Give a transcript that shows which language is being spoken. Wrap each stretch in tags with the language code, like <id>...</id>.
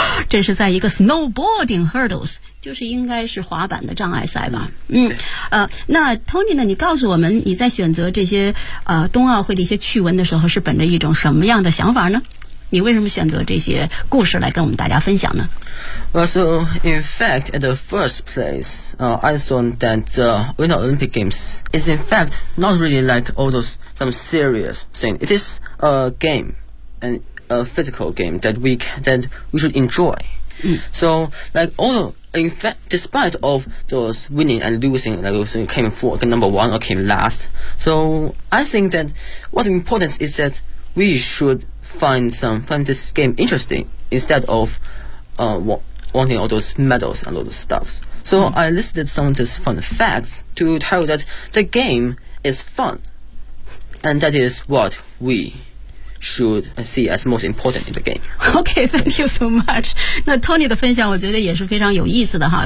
<zh>这是在一个 snowboarding hurdles。就是应该是滑板的障碍赛吧。嗯，那 Tony 呢？你告诉我们，你在选择这些冬奥会的一些趣闻的时候，是本着一种什么样的想法呢？你为什么选择这些故事来跟我们大家分享呢？</zh> <en>Well, so in fact, at the first place, I thought that the Winter Olympic Games is in fact not really like all those some serious thing. It is a game, and a physical game that we should enjoy. So, like, in fact, despite of those winning and losing, like, came fourth, number one, or came last, so I think that what's important is that we should find this game interesting instead of wanting all those medals and all those stuff. So I listed some of these fun facts to tell you that the game is fun, and that is what we should see as most important in the game. Okay, thank you so much.</en> <zh>那 Tony 的分享我觉得也是非常有意思的哈。</zh>